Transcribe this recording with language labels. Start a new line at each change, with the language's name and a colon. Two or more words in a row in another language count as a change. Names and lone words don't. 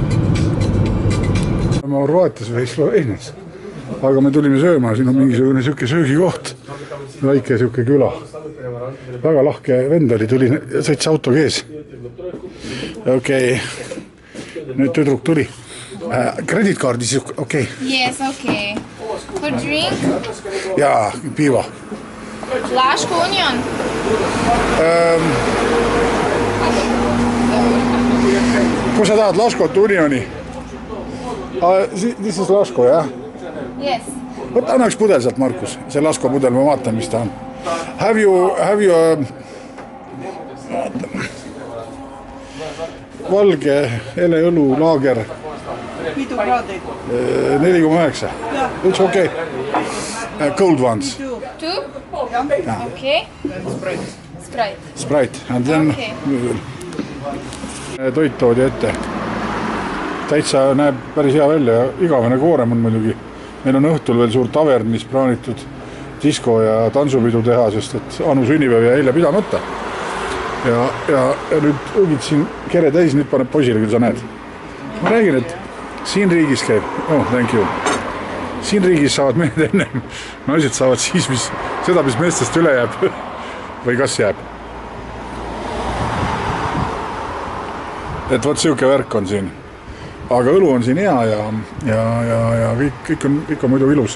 Estonian: Me Horvaatias või Sloveenias. Aga me tulime sööma, siin on mingisugune siuke söögikoht. Väike siuke küla. Väga lahke vend oli, tuli, sõits auto kees. Okei. Nüüd tüdruk tuli. Kreditkaardi siis okei.
English: Yes, okay. For drink?
Estonian: Jaa, piiva. Laško Union? Kui sa tahad Laškot Unioni?
English: This is Laško,
Estonian: jah?
English: Yes.
Estonian: Võta annaks pudel sealt, Markus. See Laško pudel, ma vaatan, mis ta on.
English: Have you
Estonian: valge heleõlu laager 5 kraadi. 4,9.
English: It's okay. Cold ones. 2? Okay. Sprite.
Estonian: Sprite.
English: And then
Estonian: toit toodi ette. Täitsa näeb päris hea välja ja igavene koorem on muidugi. Meil on õhtul veel suur tavern, mis plaanitud disko ja tantsupidu teha, sest et Anu sünnipäev ja eile pidamata. Ja nüüd õgid siin kere täis, nüüd paneb poisile, küll sa näed. Ma räägin, et siin riigis käib,
English: thank you.
Estonian: Siin riigis saavad mehed ennem, naised saavad siis, seda, mis meestest üle jääb või kas jääb. Et võt siuke värk on siin. Aga õlu on siin hea ja kõik on muidu ilus.